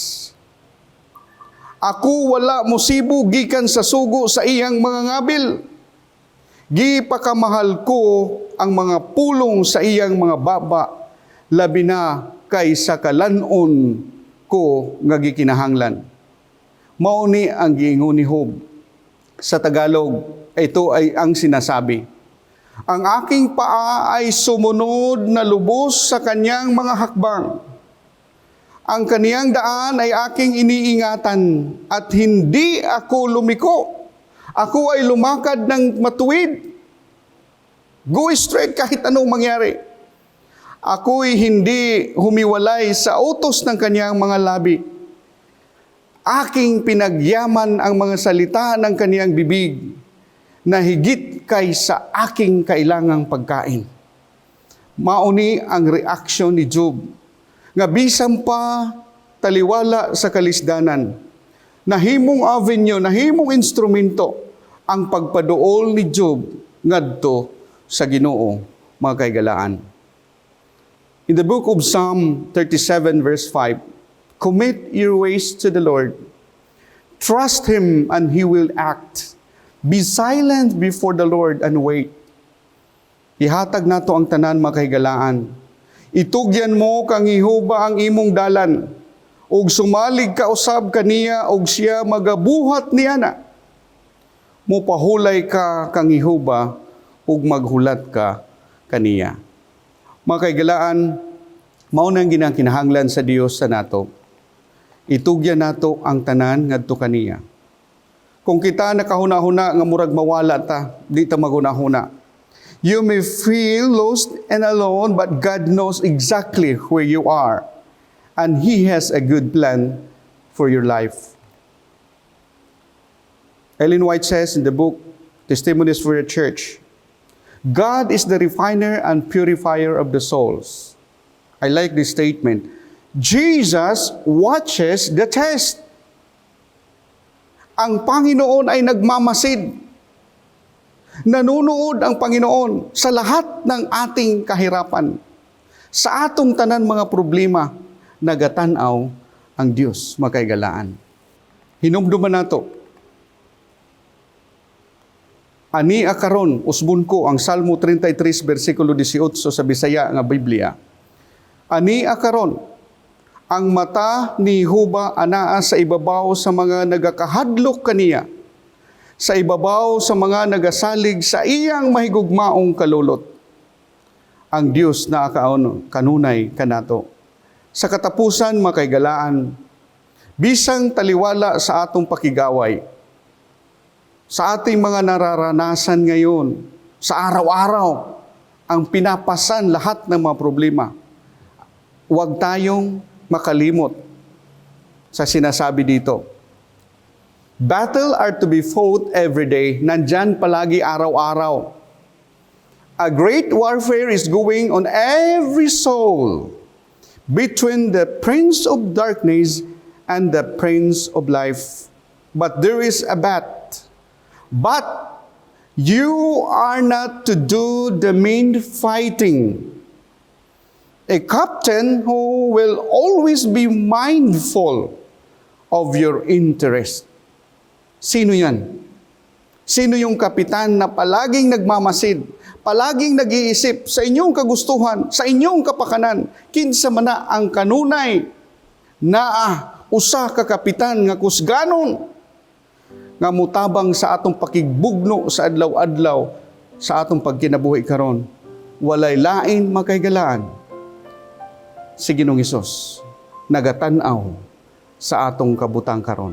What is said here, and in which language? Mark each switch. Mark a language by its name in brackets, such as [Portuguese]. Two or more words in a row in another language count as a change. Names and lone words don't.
[Cebuano] Ako wala musibo gikan sa sugo sa iyang mga ngabil. Gipakamahal ko ang mga pulong sa iyang mga baba, labi na kaysa kalanon ko nga gikinahanglan. Mao ni ang giingon ni Job. [Filipino] Sa Tagalog, ito ay ang sinasabi, ang aking paa ay sumunod na lubos sa kanyang mga hakbang. Ang kaniyang daan ay aking iniingatan at hindi ako lumiko. Ako ay lumakad ng matuwid. [English] Go straight [Filipino] kahit anong mangyari. Ako'y hindi humiwalay sa utos ng kaniyang mga labi. Aking pinagyaman ang mga salita ng kaniyang bibig na higit kaysa aking kailangang pagkain. [Cebuano] Mauni ang reaksyon ni Job, nga bisan pa taliwala sa kalisdanan, nahimong avenue, nahimong instrumento ang pagpaduol ni Job ngadto sa Ginoo, mga kaigalaan. [English] In the book of Psalm 37 verse 5, commit your ways to the Lord. Trust Him and He will act. Be silent before the Lord and wait. [Cebuano] Ihatag nato ang tanan makahigalaan. Itugyan mo kang Jehova ang imong dalan, ug sumalig ka usab kaniya ug siya magabuhat niya na. Mupahulay ka kang Jehova ug maghulat ka kaniya. Makahigalaan, mao nang ginangkinahanglan sa Dios sa nato. Itugyan nato ang tanan ngadto kaniya. Kung kita nakahuna-huna nga murag mawala ta, di ta maghuna-huna. [English] You may feel lost and alone, but God knows exactly where you are. And He has a good plan for your life. Ellen White says in the book, Testimonies for the Church, God is the refiner and purifier of the souls. I like this statement. Jesus watches the test. [Filipino] Ang Panginoon ay nagmamasid. Nanunood ang Panginoon sa lahat ng ating kahirapan. [Cebuano] Sa atong tanan mga problema, nagatanaw ang Diyos, makaigalaan. Hinumduman nato. Ani akaron, usbon ko ang Salmo 33, versikulo 18 sa Bisaya nga Biblia. Ani akaron, ang mata ni Jehova anaa sa ibabaw sa mga nagakahadlok kaniya, sa ibabaw sa mga nagasalig sa iyang mahigugmaong kalulot. Ang Diyos na kanunay kanato. Sa katapusan, makaigalaan, bisang taliwala sa atong pakigaway, [Filipino] sa ating mga nararanasan ngayon, sa araw-araw, ang pinapasan lahat ng mga problema. Huwag tayong makalimot sa sinasabi dito. [English] Battle are to be fought every day. [Filipino] Nandyan palagi araw-araw. [English] A great warfare is going on every soul between the prince of darkness and the prince of life. But there is a but you are not to do the main fighting. A captain who will always be mindful of your interest. [Filipino] Sino yan? Sino yung kapitan na palaging nagmamasid, palaging nag-iisip sa inyong kagustuhan, sa inyong kapakanan, [Cebuano] kinsa man na ang kanunay na usa ka kapitan nga kusganon nga mutabang sa atong pakigbugno sa adlaw-adlaw sa atong pagkinabuhi karon. Walay lain makaygalaan si Ginoong Hesus nagatanaw sa atong kabutang karon.